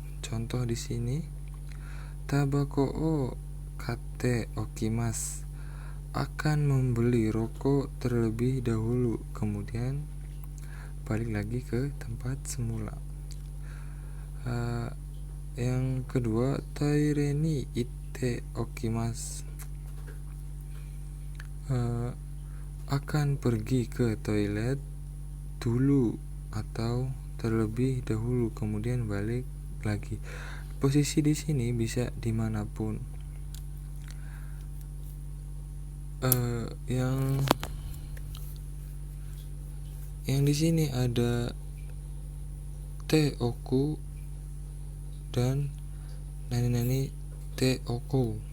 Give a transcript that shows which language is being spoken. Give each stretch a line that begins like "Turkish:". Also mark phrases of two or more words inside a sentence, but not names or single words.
Indonesian: Contoh di sini,
Japanese: たばこを買っておきます,
Indonesian: akan membeli rokok terlebih dahulu kemudian balik lagi ke tempat semula. Yang kedua,
Japanese: トイレに行っておきます,
Indonesian: akan pergi ke toilet dulu atau terlebih dahulu kemudian balik lagi. Posisi di sini bisa dimanapun. Yang di sini ada
Japanese: ておく
Indonesian: dan
Japanese: 何ておく.